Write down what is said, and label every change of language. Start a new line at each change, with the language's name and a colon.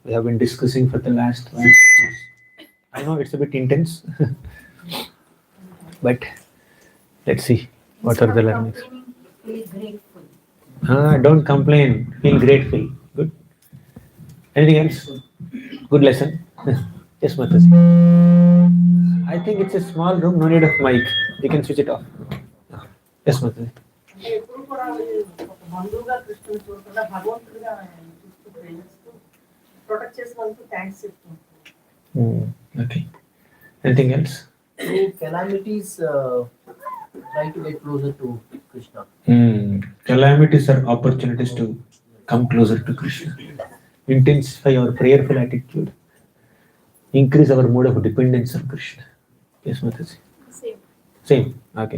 English: We have been discussing for the last 1 hours. I know it's a bit intense, but let's see what are the learnings. Feel grateful. Don't complain, feel grateful. Good. Anything else? Good lesson. Yes, Mataji. I think it's a small room, no need of mic. You can switch it off. Yes, Mataji.
Telugu: ఎప్పుడు కూడా ఒక బంధువుగా కృష్ణుని చూడకుండా భగవంతుడిగా ఆయన చూస్తూ ప్రేమిస్తూ protect చేసినందుకు thanks చెప్తున్నాను.
English: Okay. Anything else? Through calamities, try to get closer to Krishna. Calamities are opportunities to come closer to Krishna. Intensify our prayerful attitude. Increase our mode of dependence on Krishna. Yes, Mataji. Same. Okay.